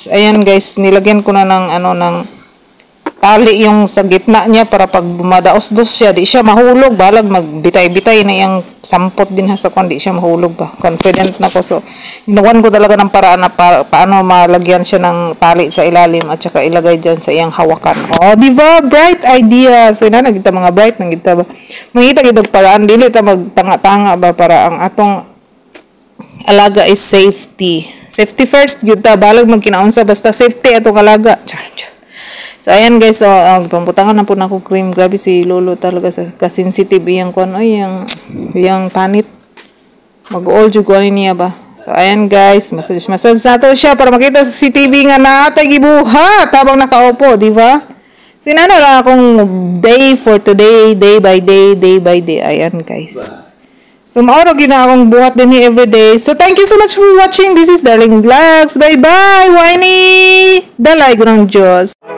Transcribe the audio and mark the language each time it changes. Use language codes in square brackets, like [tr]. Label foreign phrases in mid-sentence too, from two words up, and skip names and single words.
[tl] Ayan guys, nilagyan ko na ng tali yung sa gitna niya para pag bumadaos-dos siya, di siya mahulog. [ceb] Balag magbitay-bitay na yung sampot din sa kwan, di siya mahulog ba. Confident na ko. [tl] So, ginawan ko talaga ng paraan na paano malagyan siya ng tali sa ilalim at saka ilagay dyan sa iyang hawakan. Di ba? [en] Bright idea. [ceb] So, nagita mga bright, nagita ba? Mangita kitag paraan, dili ta magtanga-tanga ba para ang atong alaga is safety. [en] Safety first, yun ta. [ceb] Balag magkinaunsa, basta safety atong alaga. So, ayan guys, pamputangan na po na ako cream. Grabe si Lolo talaga ka-sensitive iyang kuan iyang panit. Mag-all jud kuan niya ba. So, ayan guys, massage nato siya para makita sa CCTV nga natay gibuhat habang nakaupo, [tl] di ba? [ceb] Sinana lang akong [en] day for today, day by day. [ceb] Ayan guys. So, mauro gina akong buhat din everyday. [en] So, thank you so much for watching. This is Darling Vlogs. Bye-bye, Winnie! [ceb] Dalay ko ng Diyos.